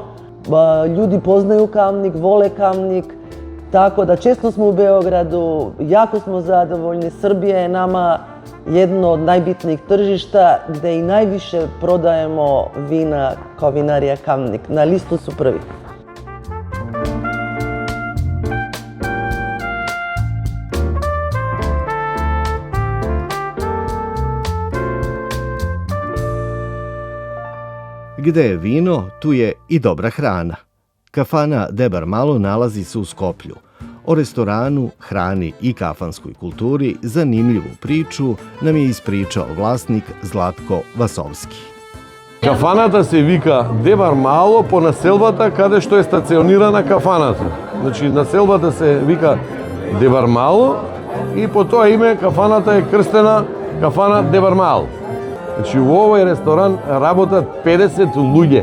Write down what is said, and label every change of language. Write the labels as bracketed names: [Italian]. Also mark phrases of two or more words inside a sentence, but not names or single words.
[Serbian] Луѓе познају Камник, воле Камник, така да често сме у Београду, јако сме задоволни. Србија е нама едно од најбитних тржишта где и највише продаемо вина као винарија Камник. На листу су први. Gde je vino, tu je i dobra hrana. Kafana Debar Malo nalazi se u Skoplju. O restoranu, hrani i kafanskoj kulturi zanimljivu priču nam je ispričao vlasnik Zlatko Vasovski. [Macedonian] Кафаната се вика Дебар Мало по населбата каде што е стационирана кафаната. Значи населбата се вика Дебар Мало и по тоа име кафаната е крстена Кафана Дебар Мало. Значи во овој ресторан работат 50 луѓе.